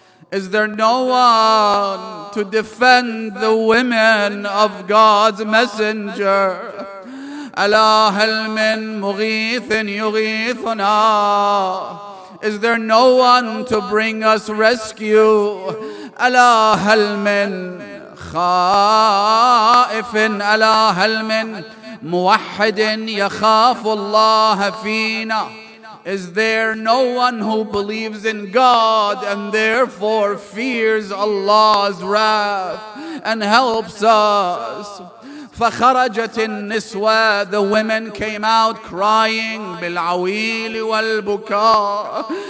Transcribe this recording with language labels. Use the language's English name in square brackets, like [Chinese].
[English] Is there no one to defend the women of God's messenger? [Arabic] ألا هل من مغيث يغيثنا. [English] Is there no one to bring us rescue? [Arabic] ألا هل من خائف ألا هل من موحد يخاف الله فينا. [English] Is there no one who believes in God and therefore fears Allah's wrath and helps us? [Arabic] فخرجت النسوة. [English] The women came out crying [Arabic] بالعويل والبكاء.